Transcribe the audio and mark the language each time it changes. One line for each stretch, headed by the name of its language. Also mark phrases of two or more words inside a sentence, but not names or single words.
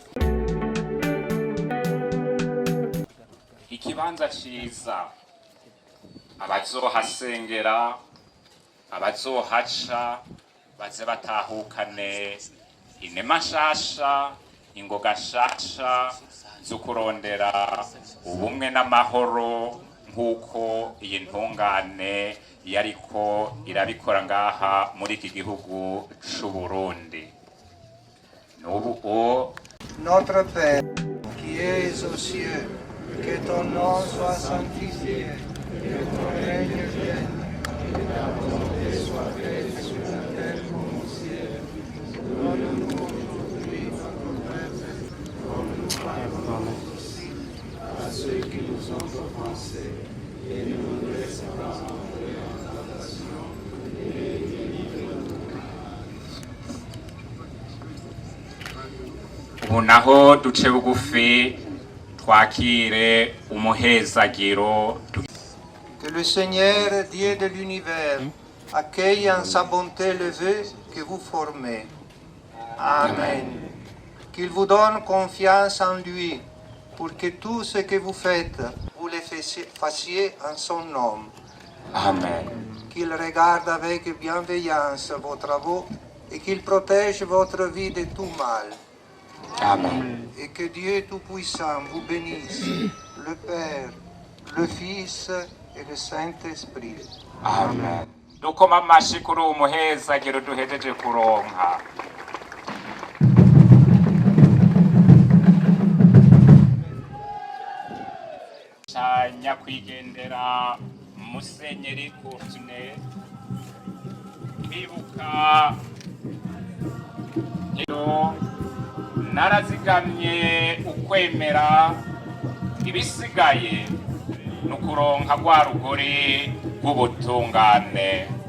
Rundi: ikibanza ciza abazohasengera abazohaca baze batahukane inema nshasha ingoga nshasha zo kurondera ubumwe n'amahoro nk'uko iyi ntungane yariko irabikora ngaha muri iki gihugu c'u Burundi. N'ubu
French: Notre Père, qui es aux cieux, que ton nom soit sanctifié, que ton règne vienne, que ta volonté soit faite sur la terre comme au ciel. Donne-nous aujourd'hui notre pain, comme nous pardonnons aussi à ceux qui nous ont offensés, et ne nous laisse pas entrer en tentation, et délivre-nous.
Rundi: ubu naho duce bugufi twakire umuhezagiro.
French: Que le Seigneur, Dieu de l'univers, accueille en sa bonté le vœu que vous formez. Amen. Qu'il vous donne confiance en lui, pour que tout ce que vous faites, vous le fassiez en son nom. Amen. Qu'il regarde avec bienveillance vos travaux et qu'il protège votre vie de tout mal. Amen. Et que Dieu Tout-Puissant vous bénisse, le Père, le Fils et le Saint-Esprit. Amen.
Rundi: Dukoma amashi kuri uwo muhezagiro duhejeje kuronka. Nyakwigendera Musenyeri Courtney twibuka narazigamye ukwemera ibisigaye nukuronka rwa rugori rw'ubutungane.